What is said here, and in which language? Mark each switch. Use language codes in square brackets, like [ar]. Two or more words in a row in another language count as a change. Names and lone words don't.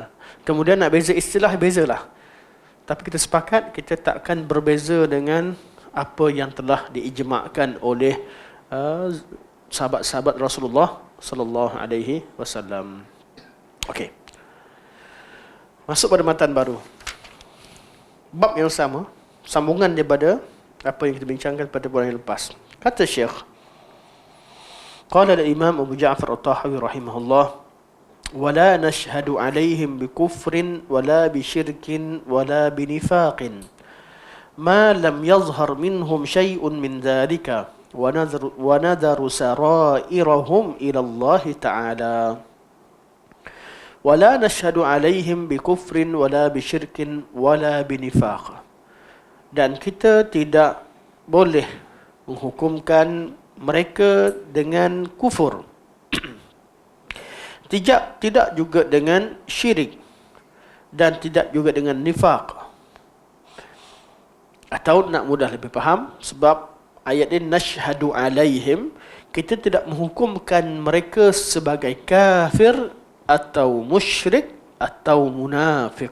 [ms] Kemudian nak beza istilah, bezalah. Tapi kita sepakat kita tak akan berbeza dengan apa yang telah diijma'kan oleh sahabat-sahabat Rasulullah [ar] صلى الله عليه وسلم. [ms] Okey. Masuk pada matan baru. Bab yang sama, sambungan daripada apa yang kita bincangkan pada bulan yang lepas. Kata Syekh, [ar] قال الإمام أبو جعفر الطحاوي رحمه الله ولا نشهد عليهم بكفر ولا بشرك ولا بنفاق ما لم يظهر منهم شيء من ذلك ونذر سرائرهم إلى الله تعالى. ولا نشهد عليهم بكفر ولا بشرك ولا بنفاق. [ms] Dan kita tidak boleh menghukumkan mereka dengan kufur. Tidak juga dengan syirik. Dan tidak juga dengan nifaq. Atau nak mudah lebih faham, sebab ayat ini [ar] نشهد عليهم, [ms] kita tidak menghukumkan mereka sebagai kafir atau musyrik atau munafik.